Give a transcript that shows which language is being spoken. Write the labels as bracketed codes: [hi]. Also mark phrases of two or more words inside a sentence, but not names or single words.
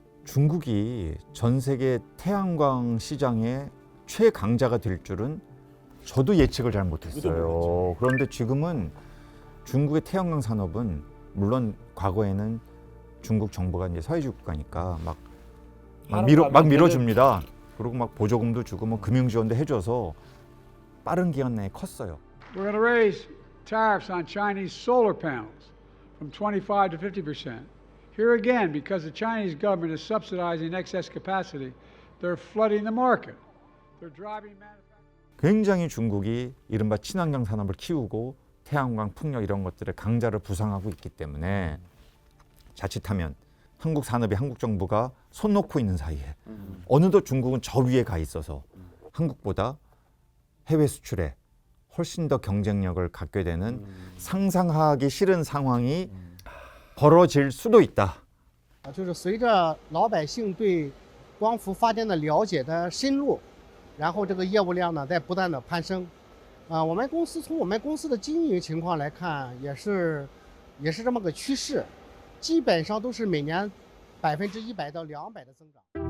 [ko] 중국이 전 세계 태양광 시장의 최강자가 될 줄은 저도 예측을 잘 못했어요. 그런데 지금은 중국의 태양광 산업은 물론 과거에는 중국 정부가 이제 사회주의 국가니까 막 밀어줍니다. 그리고 막 보조금도 주고 뭐 금융 지원도 해줘서 빠른 기간 내에 컸어요. [en] We're going to raise tariffs on Chinese solar panels from 25 to 50%. Here again, because the Chinese government is subsidizing excess capacity, they're flooding the market. They're driving manufacturing. [ko] 굉장히 중국이 이른바 친환경 산업을 키우고 태양광, 풍력 이런 것들의 강자를 부상하고 있기 때문에 자칫하면 한국 산업이 한국 정부가 손 놓고 있는 사이에 어느덧 중국은 저 위에 가 있어서 한국보다 해외 수출에 훨씬 더 경쟁력을 갖게 되는 상상하기 싫은 상황이 벌어질 수도 있다. [zh] 就是随着老百姓对光伏发电的了解的深入，然后这个业务量呢在不断的攀升。我们公司从我们公司的经营情况来看，也是这么个趋势，基本上都是每年100%到200%的增长。